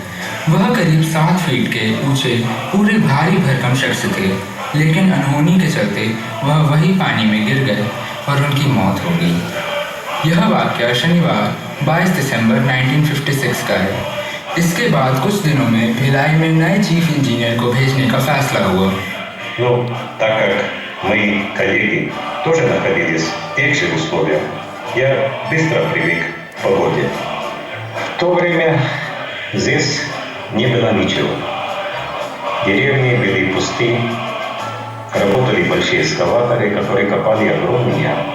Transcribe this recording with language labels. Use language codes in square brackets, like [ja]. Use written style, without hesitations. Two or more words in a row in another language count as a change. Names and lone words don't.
[hi] वह करीब 7 फीट के ऊंचे पूरे भारी भरकम शख्स थे, लेकिन अनहोनी के चलते वह वही पानी में गिर गए और उनकी मौत हो गई। यह वाकया शनिवार 22 दिसंबर 1956 का है। इसके बाद कुछ दिनों में भिलाई में नए [en] chief engineer [hi] को भेजने का फैसला हुआ। [ru] Ну, так как мои коллеги тоже находились в тех же условиях, я быстро привык к погоде. В то время здесь не было ничего. Деревни были пусты, работали большие экскаваторы, которые копали огромные ямы.